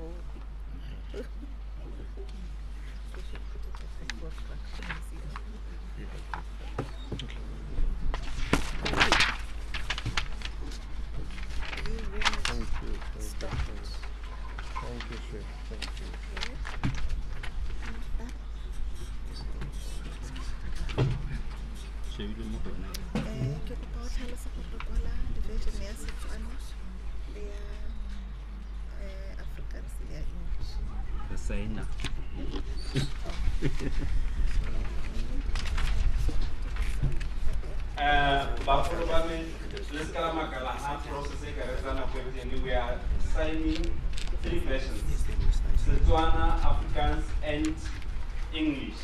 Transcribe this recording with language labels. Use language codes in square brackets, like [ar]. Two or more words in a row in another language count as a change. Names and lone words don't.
[en] We should put it as a photograph. Thank you, sir. Thank you. [tn] Ke kopa o tlhalosa gore kwala division ya Setswana le ya Afrikaans le ya English. [en] The signer. We are signing 3 versions: Setswana, Afrikaans, and English.